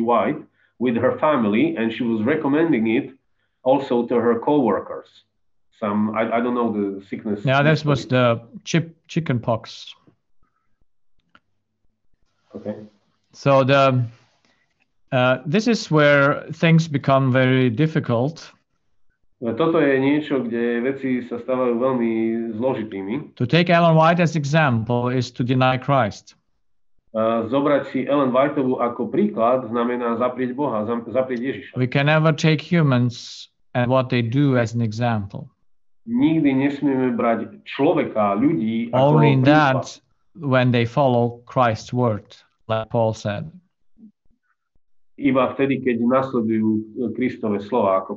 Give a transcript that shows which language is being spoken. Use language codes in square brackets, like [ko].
[en] White, with her family, and she was recommending it also to her co-workers. I don't know the sickness. Yeah, this was the chicken pox. Okay. So this is where things become very difficult. [sk] Toto je niečo, kde veci sa stávajú veľmi zložitými. [en] To take Ellen White as example is to deny Christ. [sk] Zobrať si Ellen Whiteovú ako príklad znamená zaprieť Boha, zaprieť Ježiša. [en] We can never take humans and what they do as an example. [sk] Nikdy nesmieme brať človeka, ľudí ako [en] Only in [sk] príklad. [en] that when they follow Christ's word, like Paul said. [sk] Iba vtedy, keď nasledujú Kristove slova, ako